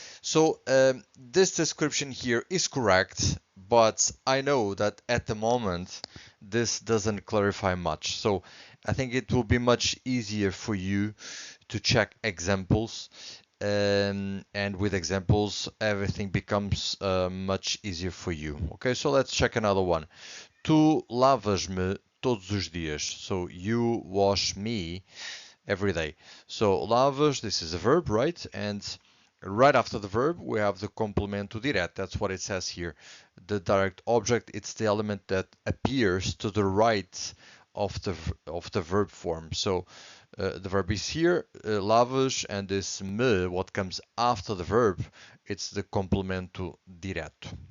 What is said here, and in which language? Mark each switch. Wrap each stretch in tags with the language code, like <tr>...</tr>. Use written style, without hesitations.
<en>So this description here is correct, but I know that at the moment this doesn't clarify much. So I think it will be much easier for you to check examples. And with examples, everything becomes much easier for you. Okay, so let's check another one.</en> <pt>Tu lavas-me todos os dias.</pt> <en>So you wash me every day. So lavas, this is a verb, right? And right after the verb, we have the complemento direto. That's what it says here. The direct object, it's the element that appears to the right of the verb form. So the verb is here, lavas, and this me, what comes after the verb, it's the complemento direto.</en>